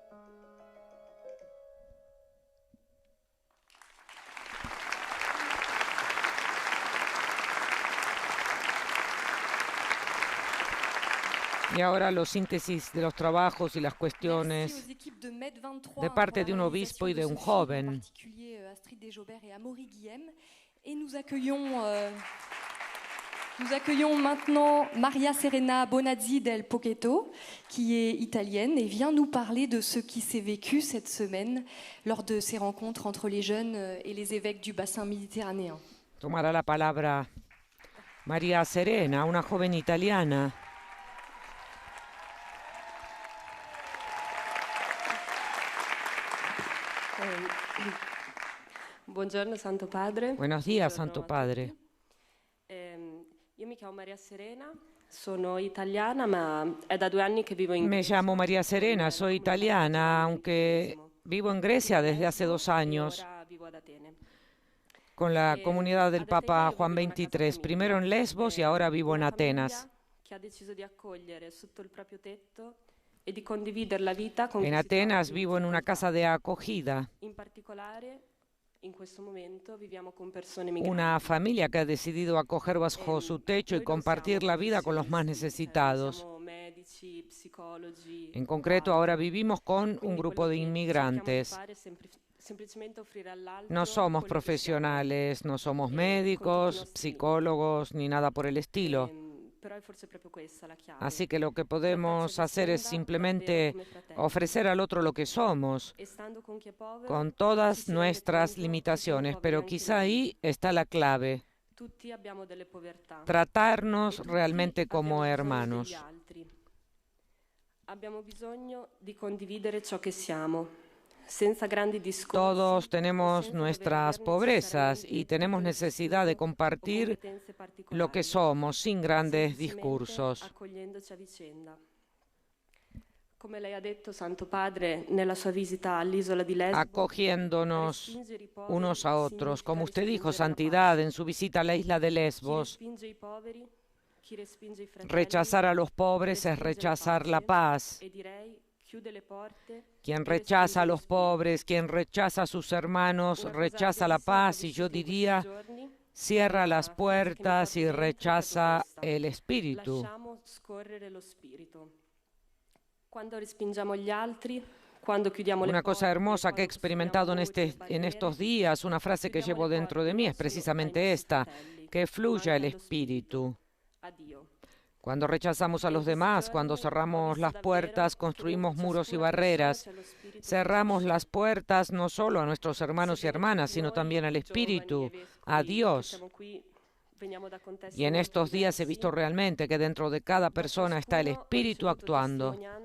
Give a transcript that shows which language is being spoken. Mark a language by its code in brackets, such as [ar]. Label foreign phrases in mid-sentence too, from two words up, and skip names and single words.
[es] Y ahora los síntesis de los trabajos y las cuestiones de parte de un obispo y de un joven. [fr] Nous accueillons maintenant Maria Serena Bonazzi del Pochetto, qui est italienne et vient nous parler de ce qui s'est vécu cette semaine lors de ces rencontres entre les jeunes et les évêques du bassin méditerranéen. [es] Tomará la palabra Maria Serena, una joven italiana [it] Buongiorno Santo Padre. [es] Buenos días, Santo Padre. [it] Io mi chiamo Maria Serena, sono italiana, ma è da 2 anni che vivo in [es] Me [it] Grecia. [es] llamo María Serena, soy italiana, aunque vivo en Grecia desde hace 2 años [it] Ora vivo ad Atene. [es] con la comunidad del Papa Juan XXIII, primero en Lesbos y ahora vivo en Atenas. [it] Che ha deciso di accogliere sotto il proprio tetto e di condividere la vita con [es] En [it] chi si trova [es] Atenas [it] in [es] vivo en una [it] difficoltà. [es] casa de acogida, [it] In particolare, in questo momento viviamo con persone migranti. [es] una familia que ha decidido acoger bajo su techo y compartir la vida con los más necesitados. [it] Siamo medici, psicologi. [es] En concreto, ahora vivimos con un [it] Quindi [es] grupo de [it] quello che [es] inmigrantes. [it] cerchiamo di fare è semplicemente offrire all'altro [es] No somos [it] quello che [es] profesionales, no somos [it] con tutti i [es] médicos, [it] nostri [es] psicólogos, ni nada por el estilo. [it] siamo. Però è forse proprio questa la chiave. [es] Así que lo que podemos hacer es simplemente ofrecer al otro lo que somos, [it] E stando con chi è povero, [es] con [it] ci [es] todas [it] si rende [es] nuestras [it] conto che siamo [es] limitaciones, [it] poveri [es] pero [it] anche [es] quizá [it] noi. [es] ahí está la clave, [it] Tutti abbiamo delle povertà. [es] tratarnos [it] E tutti [es] realmente como [it] abbiamo bisogno [es] hermanos. [it] degli altri. Abbiamo bisogno di condividere ciò che siamo, senza grandi discorsi. [es] Todos [it] o [es] tenemos [it] senza [es] nuestras [it] dover [es] pobrezas [it] necessariamente [es] y tenemos [it] un [es] necesidad de [it] vestito o [es] compartir [it] competenze [es] lo que [it] particolari, [es] somos sin grandes [it] semplicemente [es] discursos. [it] accogliendoci a vicenda. Come lei ha detto, Santo Padre, nella sua visita all'isola di Lesbo, [es] Acogiéndonos [it] respingere i poveri [es] unos a otros. [it] significa [es] Como usted dijo, [it] respingere la [es] Santidad, [it] pace. [es] en su visita a la isla de [it] Chi [es] Lesbos, [it] respinge i poveri, chi respinge i fratelli, [es] rechazar a los pobres es [it] respinge [es] rechazar la paz. [it] e direi chiude le porte. [es] Quien [it] e [es] rechaza a [it] respinge [es] los [it] lo spirito. [es] pobres, quien rechaza a sus hermanos, [it] Una cosa [es] rechaza la [it] bellissima che ho [es] paz y yo [it] vissuto in [es] diría, [it] questi giorni, [es] cierra [it] una [es] las [it] frase che mi [es] puertas [it] porto [es] y [it] dentro è proprio [es] rechaza [it] questa: [es] el espíritu. [it] lasciamo scorrere lo spirito. Quando respingiamo gli altri, quando chiudiamo le [es] Una cosa [it] porte, [es] hermosa que he [it] quando [es] experimentado [it] costruiamo muri e [es] en estos [it] barriere, [es] días, una frase que [it] chiudiamo [es] llevo [it] le [es] dentro [it] porte [es] de mí [it] non [es] es [it] solo ai [es] precisamente [it] nostri [es] esta, [it] fratelli, [es] que [it] ma [es] fluya el [it] anche allo spirito, [es] espíritu. [it] a Dio. [es] Cuando rechazamos a los demás, cuando cerramos las puertas, construimos muros y barreras. Cerramos las puertas no solo a nuestros hermanos y hermanas, sino también al Espíritu, a Dios. Y en estos días he visto realmente que dentro de cada persona está el Espíritu actuando.